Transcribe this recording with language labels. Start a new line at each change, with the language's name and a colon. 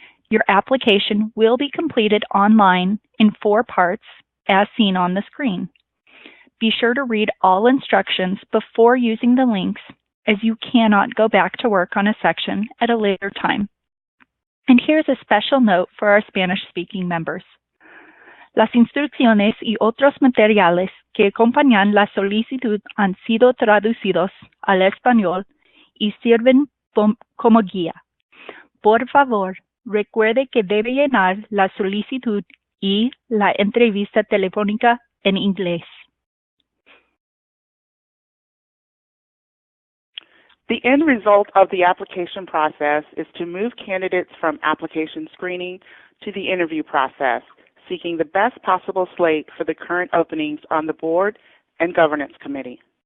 English: Your application will be completed online in 4 parts as seen on the screen. Be sure to read all instructions before using the links, as you cannot go back to work on a section at a later time. And here's a special note for our Spanish-speaking members.
Spanish: Las instrucciones y otros materiales que acompañan la solicitud han sido traducidos al español y sirven como guía. Por favor, recuerde que debe llenar la solicitud y la entrevista telefónica en inglés.
English: The end result of the application process is to move candidates from application screening to the interview process, seeking the best possible slate for the current openings on the Board and Governance Committee.